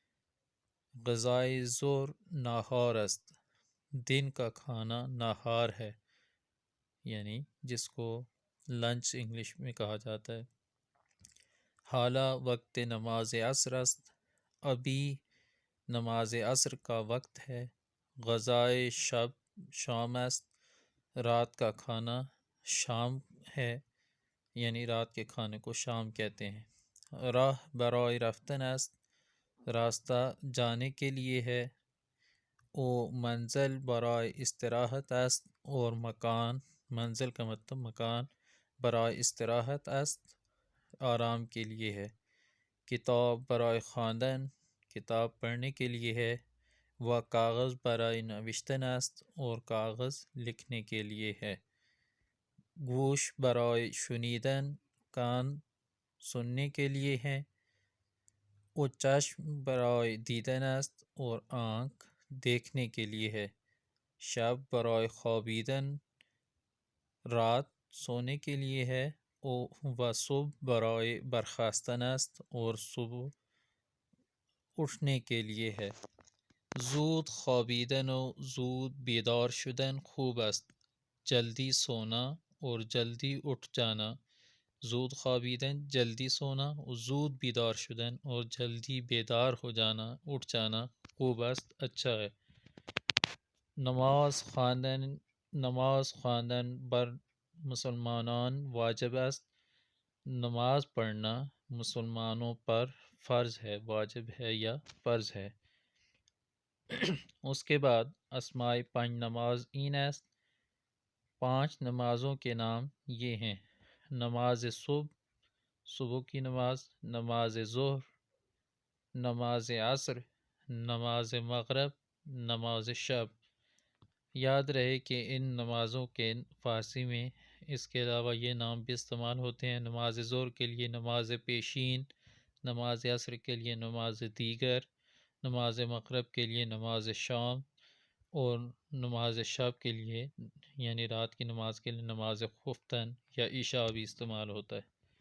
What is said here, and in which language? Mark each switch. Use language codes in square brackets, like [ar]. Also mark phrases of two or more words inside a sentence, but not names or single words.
[fa] غذائی ظہر ناہار است، [ur] دن کا کھانا ناہار ہے، یعنی جس کو لنچ انگلش میں کہا جاتا ہے۔ [fa] حالہ وقت نماز عصر است، [ur] ابھی نماز عصر کا وقت ہے۔ [fa] غذائے شب شام است، [ur] رات کا کھانا شام ہے، یعنی رات کے کھانے کو شام کہتے ہیں۔ [fa] راہ برائے رفتن است، [ur] راستہ جانے کے لیے ہے۔ [fa] او منزل برائے استراحت است، [ur] اور مکان منزل کا مطلب مکان [fa] برائے استراحت است [ur] آرام کے لیے ہے۔ [fa] کتاب برائے خواندن [ur] کتاب پڑھنے کے لیے ہے۔ [fa] و کاغذ برائے نوشتن است، [ur] اور کاغذ لکھنے کے لیے ہے۔ [fa] گوش برائے شنیدن [ur] کان سننے کے لیے ہے۔ [fa] و چشم برائے دیدن است، [ur] اور آنکھ دیکھنے کے لیے ہے۔ [fa] شب برائے خوابیدن [ur] رات سونے کے لیے ہے۔ [fa] و صبح برائے برخاستن است، [ur] اور صبح اٹھنے کے لیے ہے۔ [fa] زود خوابیدن و زود بیدار شدن خوب است، [ur] جلدی سونا اور جلدی اٹھ جانا۔ [fa] زود خوابیدن [ur] جلدی سونا، [fa] زود بیدار شدن [ur] اور جلدی بیدار ہو جانا، اٹھ جانا [fa] خوب است [ur] اچھا ہے۔ [fa] نماز خواندن بر مسلمانان واجب است، [ur] نماز پڑھنا مسلمانوں پر فرض ہے، واجب ہے یا فرض ہے۔ اس کے بعد [fa] اسماء پنج نماز این است، [ur] 5 نمازوں کے نام یہ ہیں: نماز صبح صبح کی نماز، نماز ظہر، نماز عصر، نماز مغرب، نماز شب۔ یاد رہے کہ ان نمازوں کے فارسی میں اس کے علاوہ یہ نام بھی استعمال ہوتے ہیں: نماز ظہر کے لیے نماز پیشین، نماز عصر کے لیے نماز دیگر، نماز مغرب کے لیے نماز شام، اور نماز شب کے لیے یعنی رات کی نماز کے لیے نماز خفتن یا عشاء بھی استعمال ہوتا ہے۔